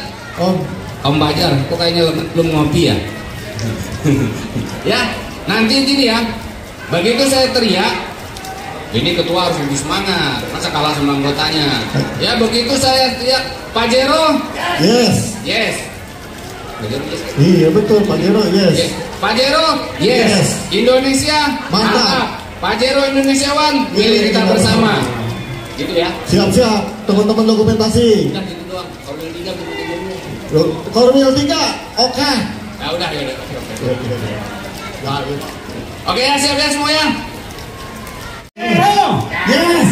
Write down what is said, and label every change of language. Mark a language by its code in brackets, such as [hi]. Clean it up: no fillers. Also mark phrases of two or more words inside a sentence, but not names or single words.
[id] Om Bajar, kok kayaknya belum ngopi ya? Ya, nanti gini ya. Begitu saya teriak, ini ketua harus lebih semangat, masa kalah sama anggotanya. Ya, begitu saya teriak, Pak Jero. Yes. Pak Jero, yes. Iya betul, Pak Jero, yes. Pak Jero, yes. Indonesia, mantap. Pak Jero Indonesiawan, milik kita bersama. Gitu ya. Siap, teman-teman dokumentasi. Udah gitu doang. Korwil 3 Korwil 3, oke. Ya udah. Oke ya, siap ya semuanya. Yes.